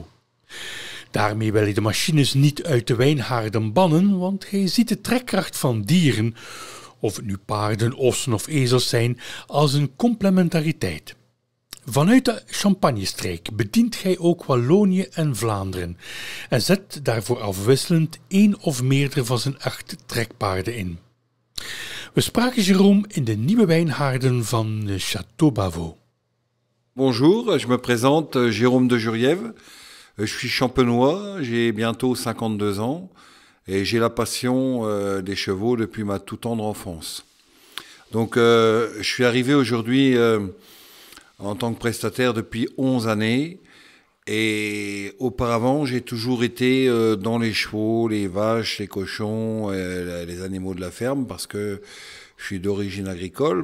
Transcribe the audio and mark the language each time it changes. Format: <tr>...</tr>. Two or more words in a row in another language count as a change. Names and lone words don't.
<nl>Daarmee wil hij de machines niet uit de wijnhaarden bannen, want hij ziet de trekkracht van dieren, of het nu paarden, ossen of ezels zijn, als een complementariteit. Vanuit de Champagne-streek bedient hij ook Wallonië en Vlaanderen en zet daarvoor afwisselend één of meerdere van zijn 8 trekpaarden in. We spraken Jérôme in de nieuwe wijnhaarden van Château Bavot.</nl> <fr>Bonjour, je me présente Jérôme de Jurjev. Je suis champenois, j'ai bientôt 52 ans et j'ai la passion des chevaux depuis ma toute tendre enfance. Donc je suis arrivé aujourd'hui en tant que prestataire depuis 11 années et auparavant j'ai toujours été dans les chevaux, les vaches, les cochons, les animaux de la ferme parce que je suis d'origine agricole.</fr>